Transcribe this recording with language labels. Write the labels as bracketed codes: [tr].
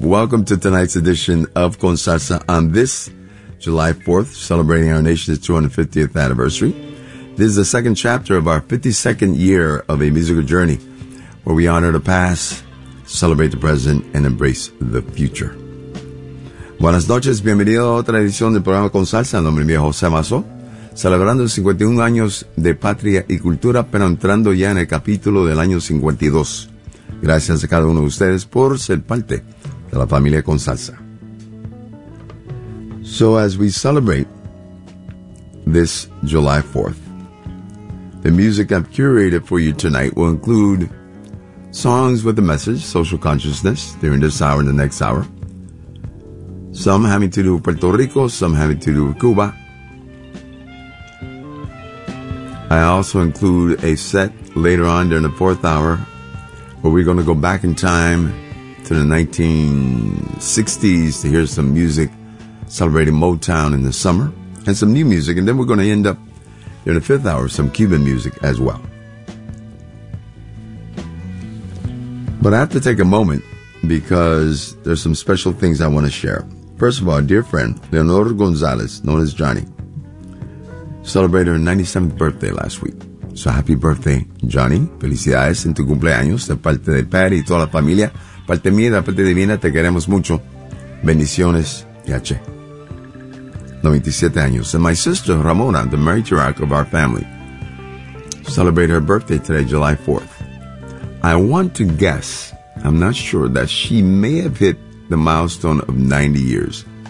[en] Welcome to tonight's edition of Con Salsa on this July 4th, celebrating our nation's 250th anniversary. This is the second chapter of our 52nd year of a musical journey where we honor the past, celebrate the present, and embrace the future. [es] Buenas noches, bienvenido a otra edición del programa Con Salsa. Mi nombre es José Mazo, celebrando 51 años de patria y cultura, pero entrando ya en el capítulo del año 52. Gracias a cada uno de ustedes por ser parte de la familia Con Salsa. [en] So as we celebrate this July 4th, the music I've curated for you tonight will include songs with a message, social consciousness, during this hour and the next hour. Some having to do with Puerto Rico, some having to do with Cuba. I also include a set later on during the fourth hour where we're going to go back in time to the 1960s to hear some music celebrating Motown in the summer and some new music. And then we're going to end up in the fifth hour, some Cuban music as well. But I have to take a moment because there's some special things I want to share. First of all, dear friend, Leonor Gonzalez, known as Johnny, celebrated her 97th birthday last week. So happy birthday, Johnny. [es] Felicidades en tu cumpleaños de parte de Patty y toda la familia. Parte mía, de parte divina, te queremos mucho. Bendiciones y H. 97 años. [en] And my sister, Ramona, the matriarch of our family, celebrated her birthday today, July 4th. I want to guess, I'm not sure, that she may have hit the milestone of 90 years.